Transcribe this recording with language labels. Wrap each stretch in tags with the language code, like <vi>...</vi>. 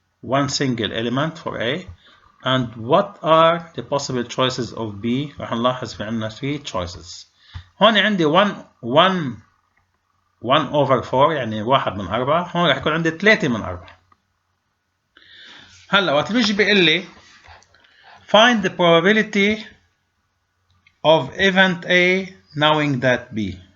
<en>One single element for A. And what are the possible choices of B?</en> <ar>راح نلاحظ في عندنا 3 choices. هون عندي 1 over 4 يعني 1 من 4، هون راح يكون عندي 3 من 4. هلا وقت بيجي بيقول لي</ar> <en>find the probability of event A knowing that B.</en>